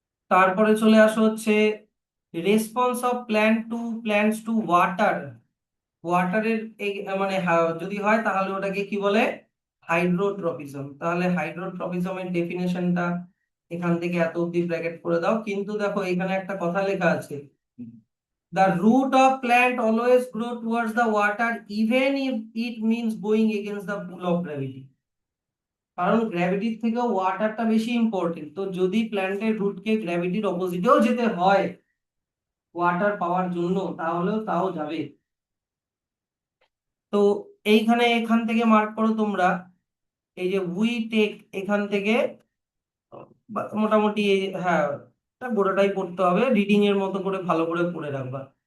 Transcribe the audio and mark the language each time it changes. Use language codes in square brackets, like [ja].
[bn] তারপরে চলে আসো হচ্ছে [en] Response of plants to water. [bn] ওয়াটারের এই মানে যদি হয় তাহলে ওটাকে কি বলে? হাইড্রোট্রপিজম। তাহলে হাইড্রোট্রপিজমের ডেফিনেশনটা এখান থেকে এত অব্দি ব্র্যাকেট করে দাও। কিন্তু দেখো এখানে একটা কথা লেখা আছে, [en] the root of plant always grow towards the water even if it means going against the pull of gravity। [bn] কারণ গ্র্যাভিটির থেকে ওয়াটারটা বেশি ইম্পর্টেন্ট, তো যদি প্ল্যান্টের রুটকে গ্র্যাভিটির অপোজিটেও যেতে হয় ওয়াটার পাওয়ার জন্য, তাহলেও তাও যাবে। তো এখান থেকে মার্ক করো তোমরা, এই যে উই টেক এখান থেকে মোটামুটি হ্যাঁ, এটা গোটাটাই পড়তে হবে, রিডিং এর মতো করে ভালো করে পড়ে রাখবা।